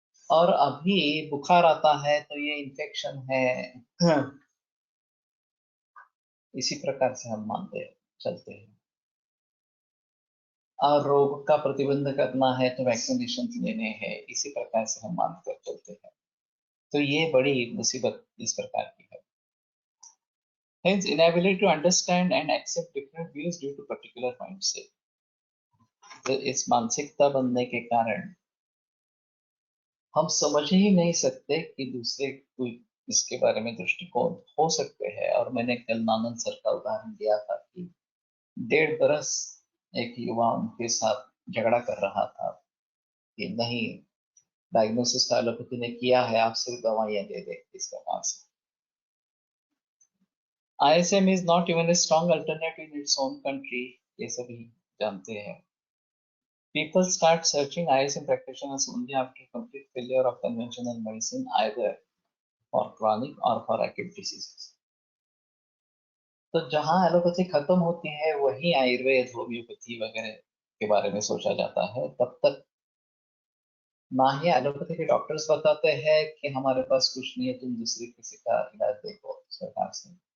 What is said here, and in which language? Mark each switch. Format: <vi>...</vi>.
<hi>और अभी बुखार आता है तो ये इन्फेक्शन है, इसी प्रकार से हम मानते हैं, चलते हैं। और रोग का प्रतिबंध करना है तो वैक्सीनेशन लेने हैं, इसी प्रकार से हम मानकर चलते हैं। तो ये बड़ी मुसीबत इस प्रकार की है।</hi> <en>Hence, inability to understand and accept different views due to particular mindset.</en> <hi>तो इस मानसिकता बनने के कारण हम समझ ही नहीं सकते कि दूसरे कोई इसके बारे में दृष्टिकोण हो सकते हैं। और मैंने कल नानंद सर का उदाहरण दिया था कि 1.5 बरस एक युवा उनके साथ झगड़ा कर रहा था कि नहीं, डायग्नोसिस एलोपैथी ने किया है, आप सिर्फ दवाइयां दे दे इस प्रकार से।</hi> <en>ISM is not even a strong alternative in its own country,</en> <hi>ये सभी जानते हैं।</hi> <en>People start searching ISM practitioners only after complete failure of conventional medicine, either for chronic or for acute diseases.</en> <hi>तो जहां एलोपैथी खत्म होती है वहीं आयुर्वेद, होम्योपैथी वगैरह के बारे में सोचा जाता है। तब तक ना ही एलोपैथी के डॉक्टर्स बताते हैं कि हमारे पास कुछ नहीं है, तुम दूसरे किसी का इलाज देखो इस प्रकार से।</hi>